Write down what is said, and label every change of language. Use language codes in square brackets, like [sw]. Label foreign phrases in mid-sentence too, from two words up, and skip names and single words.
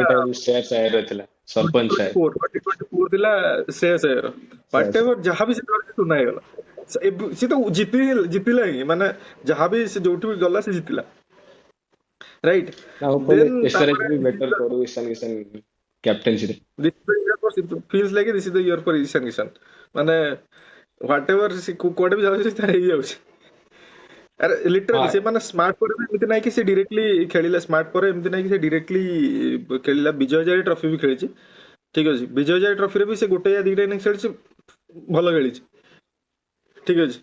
[or] ଗୋଟେ ଟାଇମ ଶ୍ରେୟସ ଆୟର ଥିଲା, ସରପଞ୍ଚ ସାୟର। 2024 ଥିଲା ଶ୍ରେୟସ ଆୟର, [en] what ever [or] ଯାହା ବି ସେ ଧରିଛି ସୁନା ହେଇଗଲା। ସେ ତ ଜିତିଲା ହିଁ, ମାନେ ଯାହା ବି ସେ ଯୋଉଠି ବି ଗଲା ସେ ଜିତିଲା, ରାଇଟ୍। ନା ଉପରେ ଦେନ୍ ଏସଆରଏଚ ବି ବେଟର କରୁ ଇଶାନ କିଶାନ କ୍ୟାପ୍ଟେନ୍ସିରେ। [en] feels like this is the year for ଇଶାନ କିଶାନ, ମାନେ what ever [or] ସେ କୁଆଡେ ବି ଯାଉଛି ତାର ହେଇଯାଉଛି। ଆରେ ଲିଟରାଲି ସେ ମାନେ ସ୍ମାର୍ଟ ପରେ ବି ଏମିତି ନାହିଁ କି ସେ ଡିରେକ୍ଟଲି ଖେଳିଲା, ସ୍ମାର୍ଟ ପରେ ଏମିତି ନାହିଁ କି ସେ ଡିରେକ୍ଟଲି ଖେଳିଲା। ବିଜୟ ହଜାରେ ଟ୍ରଫି ବି ଖେଳିଛି, ଠିକ ଅଛି। ବିଜୟ ହଜାରେ ଟ୍ରଫିରେ ବି ସେ ଗୋଟେ या ଦିଟା ଇନିଂସ ଖେଳିଛି, ଭଲ ଖେଳିଛି, ଠିକ ଅଛି।